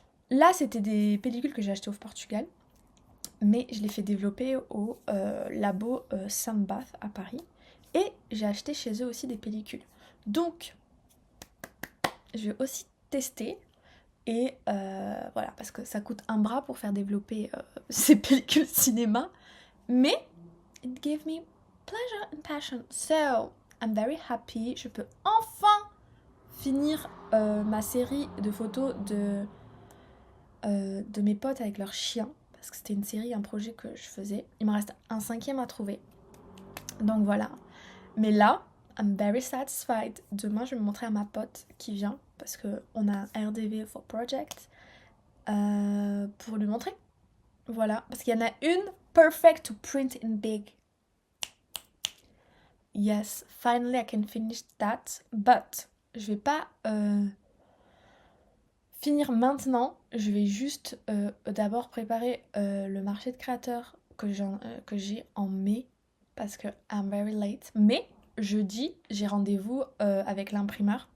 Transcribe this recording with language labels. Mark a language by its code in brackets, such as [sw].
[fr] Là, c'était des pellicules que j'ai achetées au Portugal, mais je les fais développer au labo Sunbath à Paris. Et j'ai acheté chez eux aussi des pellicules. Donc, je vais aussi tester. Et voilà, parce que ça coûte un bras pour faire développer ces pellicules cinéma. [en] Mais, it gave me pleasure and passion. So, I'm very happy. [fr] Je peux enfin finir ma série de photos de mes potes avec leurs chiens. Parce que c'était une série, un projet que je faisais. Il me reste un 5e à trouver. Donc voilà. Mais là, [en] I'm very satisfied. [fr] Demain, je vais montrer à ma pote qui vient. Parce qu'on a un RDV [en] for project. [fr] Pour lui montrer. Voilà. Parce qu'il y en a une [en] perfect to print in big. Yes, finally I can finish that. [fr] But, je vais pas finir maintenant. Je vais juste d'abord préparer le marché de créateurs que j'ai en mai. Parce que [en] I'm very late. [fr] Mais, jeudi, j'ai rendez-vous avec l'imprimeur.